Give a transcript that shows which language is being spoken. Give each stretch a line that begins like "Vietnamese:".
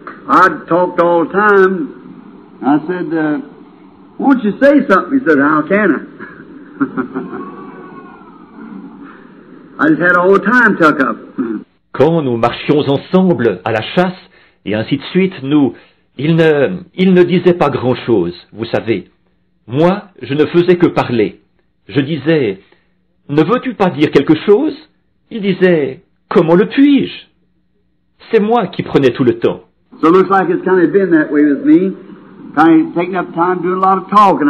English: I'd talked all the time. I said, won't you say something? He said, how can I? I just had all the time tuck up.
French: Quand nous marchions ensemble à la chasse, et ainsi de suite, il ne disait pas grand-chose, vous savez. Moi, je ne faisais que parler. Je disais, ne veux-tu pas dire quelque chose? Il disait, comment le puis-je? C'est moi qui prenais tout le temps.
English: So it looks like it's kind of been that way with me. Kind of taking up time doing a lot of talking.